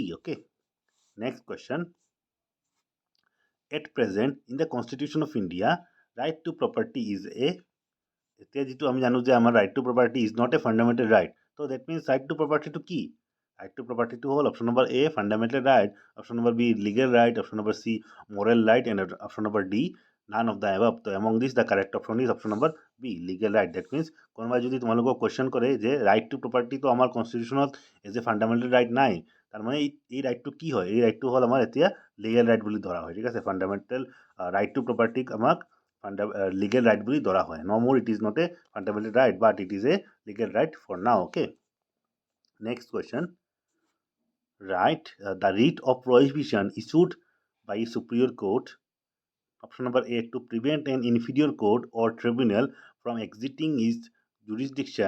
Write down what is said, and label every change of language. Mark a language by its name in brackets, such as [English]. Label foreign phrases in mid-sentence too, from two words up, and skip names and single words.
[English] Okay. Next question. At present in the Constitution of India right to property is a, [Assamese] এতিয়া যিটো আমি জানো যে আমাৰ [English] right to property is not a fundamental right, so that means right to property to কি? Right to property to whole option number A fundamental right, option number B legal right, option number C moral right, and option number D none of the above. So among these the correct option is option number B legal right. That means [Assamese] কোনোবাই যদি তোমালোকক কোৱেশ্যন কৰে যে [English] right to property [Assamese] তো আমাৰ কনষ্টিটিউশ্যনত [English] as a fundamental right [Assamese] নাই, তাৰমানে এই ৰাইটটো কি হয়? এই ৰাইটটো হ'ল আমাৰ এতিয়া [English] legal right [Assamese] বুলি ধৰা হয়, ঠিক আছে। [English] fundamental right [Assamese] টু প্ৰপাৰ্টিক আমাক [English] legal right [Assamese] বুলি ধৰা হয়। [English] No more it is not a fundamental right, but it is a legal right for now. Okay. Next question. Right, the writ of prohibition issued by a superior court, option number A to prevent an inferior court or tribunal from exiting its jurisdiction